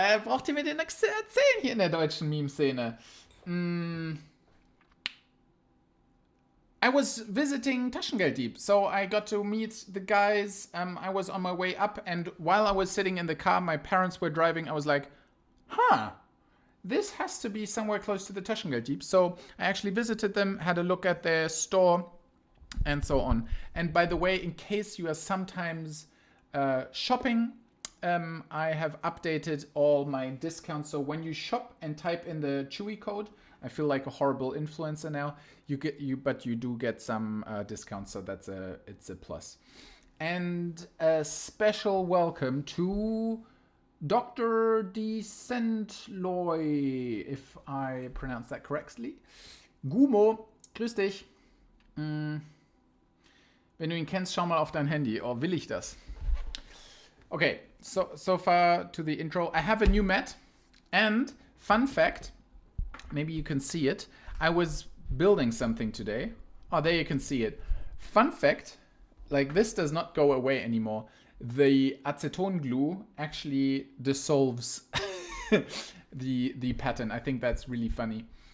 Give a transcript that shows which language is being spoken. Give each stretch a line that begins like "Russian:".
German: Braucht ihr mir den nichts zu erzählen hier in der deutschen Meme-Szene?
English: I was visiting Taschengelddieb, so I got to meet the guys. I was on my way up, and while I was sitting in the car, my parents were driving. I was like, huh, this has to be somewhere close to the Taschengelddieb. So I actually visited them, had a look at their store, and so on. And by the way, in case you are sometimes shopping, I have updated all my discounts. So when you shop and type in the Chewie code, I feel like a horrible influencer now. But you do get some discounts, so it's a plus. And a special welcome to Dr. Decentloy, if I pronounce that correctly.
German: Gumo, grüß dich. Wenn du ihn kennst, schau mal auf dein Handy. Oh, will ich das?
English: Okay, so far to the intro. I have a new mat, and fun fact, maybe you can see it. I was building something today. Oh, there you can see it. Fun fact, like this does not go away anymore. The acetone glue actually dissolves the pattern. I think that's really funny.